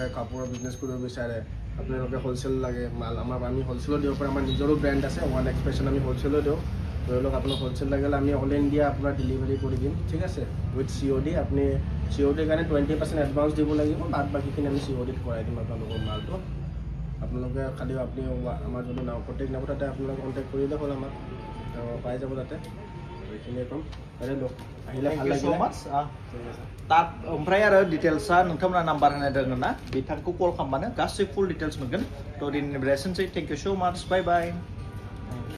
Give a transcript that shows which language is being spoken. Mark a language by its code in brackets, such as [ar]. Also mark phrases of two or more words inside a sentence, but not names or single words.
[as] কাপোৰৰ বিজনেছ কৰিব বিচাৰে আপোনালোকে হ'লচেল লাগে মাল আমি হ'লচেলো দিব পাৰোঁ আমাৰ নিজৰো ব্ৰেণ্ড আছে ওৱান এক্সপ্ৰেছন আমি হ'লচেলো দিওঁ ধৰি লওক আপোনাক হ'লচেল লাগিলে আমি [en] all India [as] আপোনাৰ ডেলিভাৰী কৰি দিম ঠিক আছে [en] with COD [as] আপুনি CODৰ কাৰণে 20% এডভান্স দিব লাগিব বাদ বাকীখিনি আমি CODত কৰাই দিম আপোনালোকৰ মালটো আপোনালোকে খালি আপুনি আমাৰ যদি কণ্টেক্ট নাপাব তাতে আপোনালোকে কণ্টেক্ট কৰিলে হ'ল আমাক পাই যাব তাতে এইখিনিয়ে ক'ম আৰে লওক আহিলে ভাল লাগিলে [brx] তাত ओमफ्राय आरो डिटेल्सआ नोंथांमोना नाम्बार होनाय दङ ना बिथांखौ कल खालामबानो गासै [en] full details [brx] मोनगोन थ' दिनैनि बेलासिनोसै [en] thank you so much bye bye